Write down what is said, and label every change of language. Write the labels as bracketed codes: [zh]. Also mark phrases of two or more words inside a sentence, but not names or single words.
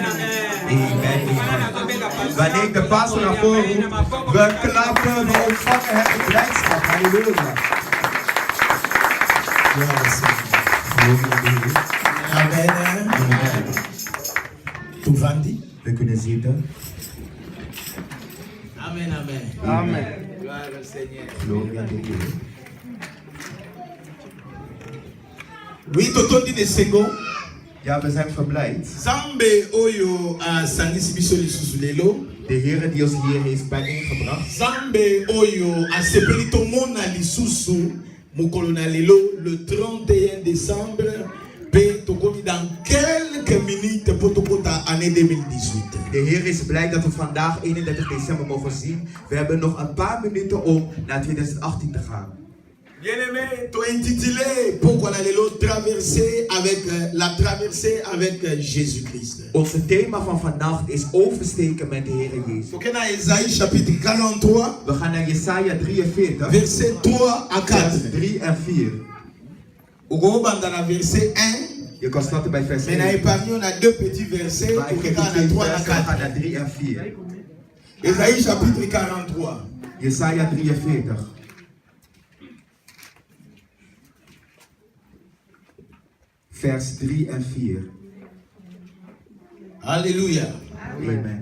[nl] Wanneer de pastor naar voren roept, we klappen, we ontvangen het blijdschap. Halleluja. Amen. Toevandi. We kunnen zitten. Amen, amen. Amen. [fr] Gloire au Seigneur. Gloria a Dieu. Oui, [ln] totondi de sengo. [nl] Ja, we zijn verblijd. [ln] Zambe oyo asangisi biso lisusu lelo. [nl] De Heer die ons hier heeft bijeengebracht. [ln] Zambe oyo asepeli tomona lisusu mokolo na lelo [fr] le 31 décembre dans quelques minutes pour l'année 2018. [nl] De Heer is blij dat we vandaag 31 december mogen zien. We hebben nog een paar minuten om naar 2018 te gaan. [fr] Bien-aimé, tu as intitulé pourquoi on allait traverser avec Jésus-Christ. [nl] Onze thema van vandaag is oversteken met de Heer Jezus. We gaan naar [fr] Isaïe chapitre [nl] 43. We gaan naar Jesaja 43. [fr] Verset 3 à 4. [nl] Vers 3 en 4. [fr] On va dans verset 1. [nl] Je kan starten bij vers 1. [fr] Mais on a deux petits versets. [nl] Maar ik heb 3 en 4. [fr] Isaïe chapitre 43. [nl] Jesaja 43. Vers 3 en 4. [fr] Alléluia. Amen.